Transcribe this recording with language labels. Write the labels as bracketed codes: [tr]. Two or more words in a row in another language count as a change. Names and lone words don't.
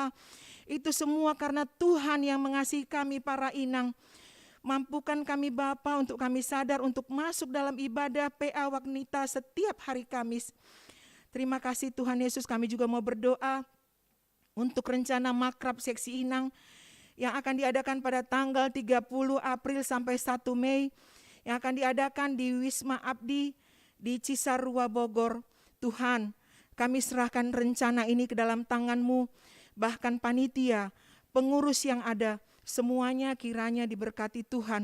[id] Itu semua karena Tuhan yang mengasihi kami para inang. Mampukan kami Bapa untuk kami sadar untuk masuk dalam ibadah PA Wagnita setiap hari Kamis. Terima kasih Tuhan Yesus, kami juga mau berdoa untuk rencana makrab seksi Inang yang akan diadakan pada tanggal 30 April sampai 1 Mei yang akan diadakan di Wisma Abdi di Cisarua Bogor. Tuhan, kami serahkan rencana ini ke dalam tangan-Mu, bahkan panitia, pengurus yang ada, semuanya kiranya diberkati Tuhan.